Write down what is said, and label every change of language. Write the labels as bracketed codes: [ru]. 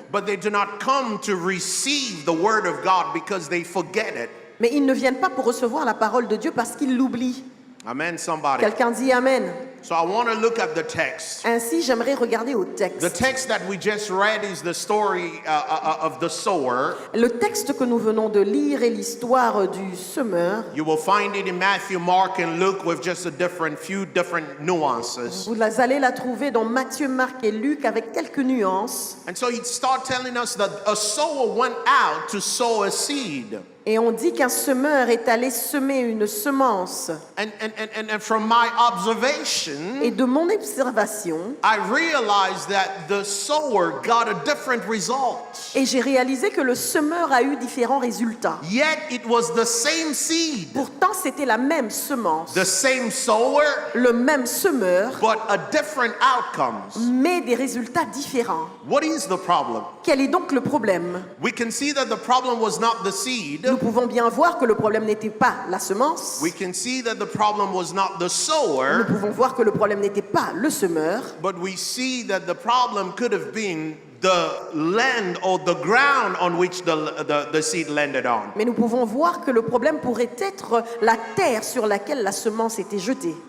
[en] but they do not come to receive the Word of God because they forget it. [fr] mais ils ne viennent pas pour recevoir la parole de Dieu parce qu'ils l'oublient. [en] Amen, somebody. [fr] Quelqu'un dit Amen. [en] So I want to look at the text. [fr] Ainsi, j'aimerais regarder au [en] The [fr] texte. [en] text that we just read is the story of the sower. [fr] Le texte que nous venons de lire est l'histoire du semeur. [en] You will find it in Matthew, Mark, and Luke with just a few different nuances. [fr] Vous allez la trouver dans Matthieu, Marc et Luc avec quelques nuances. [en] And so he starts telling us that a sower went out to sow a seed. [fr] Et on dit qu'un semeur est allé semer une semence. [en] And from my observation, [fr] Et de mon observation, [en] I realized that the sower got a different result. [fr] et j'ai réalisé que le semeur a eu différents résultats. [en] Yet it was the same seed, [fr] Pourtant, c'était la même semence, [en] the same sower, [fr] le même semeur, [en] but a different outcomes. [fr] mais des résultats différents. [en] What is the problem? [fr] Quel est donc le problème? [en] We can see that the problem was not the seed. [fr] Nous pouvons bien voir que le problème n'était pas la semence. [en] We can see that the problem was not the [fr] Nous [en] sower, [fr] pouvons voir que le problème n'était pas le semeur, [en] but we see that the problem could have been the land or the ground on which the seed landed on. [fr] mais nous pouvons voir que le problème pourrait être la terre sur laquelle la semence était jetée.